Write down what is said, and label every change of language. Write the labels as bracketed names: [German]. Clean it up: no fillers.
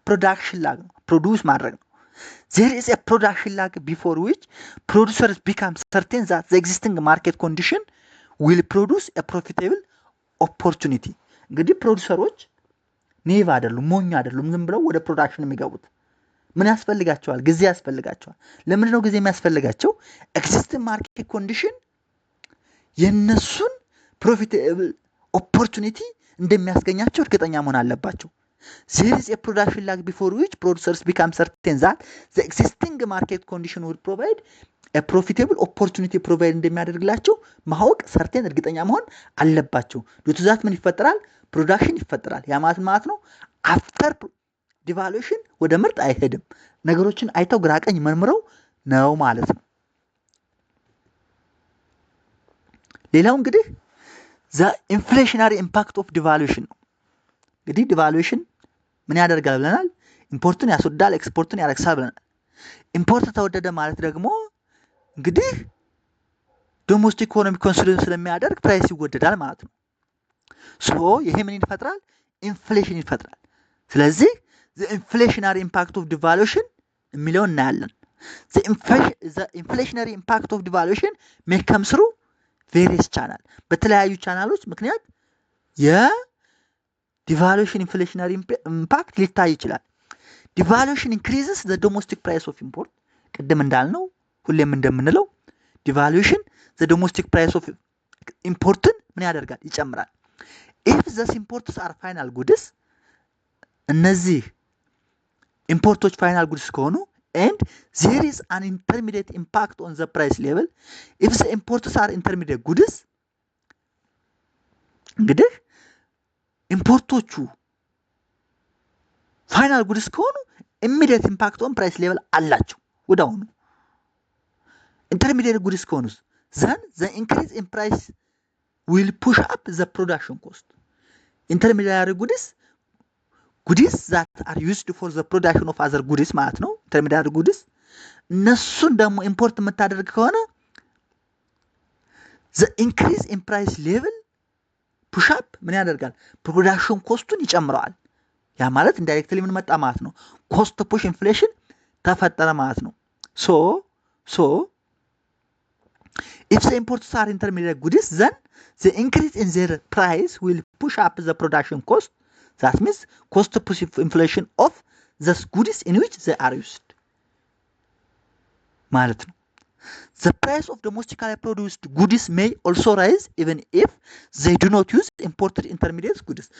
[Amharic] ፕሮዳክሽን ላግ ነው። ፕሮዲውስ ማድረግ ነው። [English] there is a production lag before which producers become certain that the existing market condition will produce a profitable opportunity። [Amharic] እንግዲህ ፕሮዲውሰሮች ኔቭ አይደሉም፣ ሞኝ አይደሉም። ዝም ብለው ወደ ፕሮዳክሽን የሚገቡት ምን ያስፈልጋቸዋል? ጊዜ ያስፈልጋቸዋል። ለምንድን ነው ጊዜ የሚያስፈልጋቸው? ኤግዚስቲንግ ማርኬት ኮንዲሽን የነሱን ፕሮፊቴብል ኦፖርቹኒቲ እንደሚያስገኛቸው እርግጠኛ መሆን አለባቸው። [English] there is a production lag before which producers become certain that the existing market condition will provide a profitable opportunity provide [Amharic] እንደሚያደርግላቸው ማወቅ ሰርቴን እርግጠኛ መሆን አለባቸው። ዶቱ ዛት ምን ይፈጠራል? ፕሮዳክሽን ይፈጠራል። ያ ማለት ነው አፍተር ዲቫሉዌሽን ወደ ምርት አይሄድም። ነገሮችን አይተው ግራቀኝ መርምረው ነው ማለት ነው። ሌላው እንግዲህ [English] the inflationary impact of devaluation [Amharic] ነው። እንግዲህ ዲቫሉዌሽን ምን ያደርጋል ብለናል? ኢምፖርቱን ያስወዳል፣ ኤክስፖርቱን ያረክሳል ብለናል። ኢምፖርት ተወደደ ማለት ደግሞ እንግዲህ ዶሜስቲክ ኢኮኖሚ ኮንሶሊዴት ስለሚያደርግ ፕራይስ ይወደዳል ማለት ነው። ሶ ይሄ ምን ይፈጥራል? ኢንፍሌሽን ይፈጥራል። ስለዚህ [English] the inflationary impact of devaluation [Amharic] የሚለውን እናያለን። [English] the inflationary impact of devaluation may come through various channel [Amharic] በተለያዩ ቻናሎች ምክንያት የዲቫሉዌሽን ኢንፍሌሽናሪ ኢምፓክት ሊታይ ይችላል። [English] ዲቫሉዌሽን ኢንክሪዝስ ዘ ዶሜስቲክ ፕራይስ ኦፍ ኢምፖርት። [Amharic] ቅድም እንዳልነው ሁሌም እንደምንለው ዲቫሉዌሽን ዘ ዶሜስቲክ ፕራይስ ኦፍ ኢምፖርትን ምን ያደርጋል? ይጨምራል። [English] ኢፍ ዘስ ኢምፖርትስ አር ፋይናል ጉድስ፣ [Amharic] እነዚህ ኢምፖርቶች ፋይናል ጉድስ ከሆኑ [English] and there is an intermediate impact on the price level if the imports are intermediate goods። [Amharic] እንግዲህ ኢምፖርቶቹ ፋይናል ጉድስ ከሆኑ [English] immediate impact on price level [Amharic] አላቸው ወዳውኑ። [English] intermediate goods ከሆኑስ then the increase in price will push up the production cost። intermediate goods that are used for the production of other goods [Amharic] ማለት ነው። [English] intermediate goods [Amharic] እነሱን ደግሞ ኢምፖርት የምታደርግ ከሆነ the increase in price level push up ምን ያደርጋል? ፕሮዳክሽን ኮስቱን ይጨምረዋል። ያ ማለት ኢንዳይሬክትሊ ምን መጣ ማለት ነው? ኮስት ፑሽ ኢንፍሌሽን ተፈጠረ ማለት ነው። ሶ [English] So if the imports are intermediate goods, then the increase in their price will push up the production cost. That means cost push inflation of the goods in which they are used [Amharic] ማለት ነው። [English] The price of domestically produced goods may also rise even if they do not use imported intermediate goods.